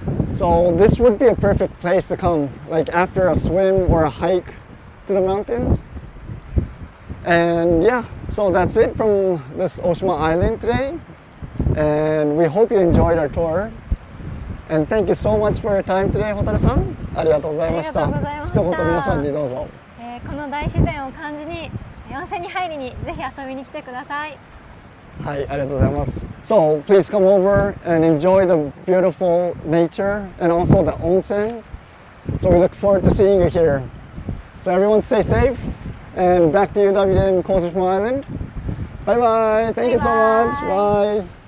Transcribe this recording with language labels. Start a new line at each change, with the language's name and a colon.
English: So this would be a perfect place to come, like after a swim or a hike to the mountains. And yeah, so that's it from this Oshima Island today. And we hope you enjoyed our tour. And thank you so much for your time today, Hotaru-san.
Japanese: ありがとうございました。ありがとうございました。一言皆さんにどうぞ。この大自然を感じに、温泉に入りにぜひ遊びに来てください。はい、ありがとうございます。
English: So please come over and enjoy the beautiful nature and also the onsens. So we look forward to seeing you here. So everyone stay safe, and back to you, David, in Kozushima Island. Bye bye. Thank you so much. Bye.